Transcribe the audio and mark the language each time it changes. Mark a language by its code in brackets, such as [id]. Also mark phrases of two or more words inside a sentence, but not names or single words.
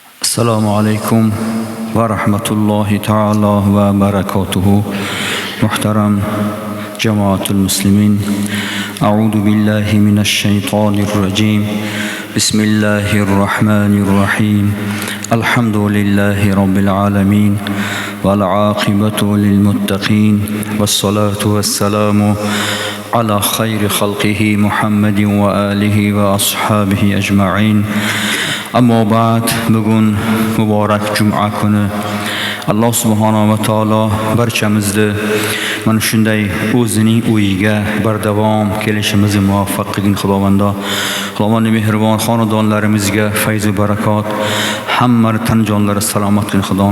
[ar] السلام عليكم ورحمة الله تعالى وبركاته. [uz] Muhtaram [ar] جماعة المسلمين. أعوذ بالله من الشيطان الرجيم. بسم الله الرحمن الرحيم الحمد لله رب العالمين. والعاقبة للمتقين والصلاة والسلام على خير خلقه محمد وعلى آله وأصحابه أجمعين. أما بعد, [uz] bugun muborak juma kuni Alloh [ar] سبحانه وتعالى [uz] barchamizni mana shunday o'zining uyiga bardavom kelishimizni muvaffaq qilgin Xudovondo. Xudovondo mehribon xonadonlarimizga fayz va barakot, hamma tan jonlari salomat qilgin Xudovondo.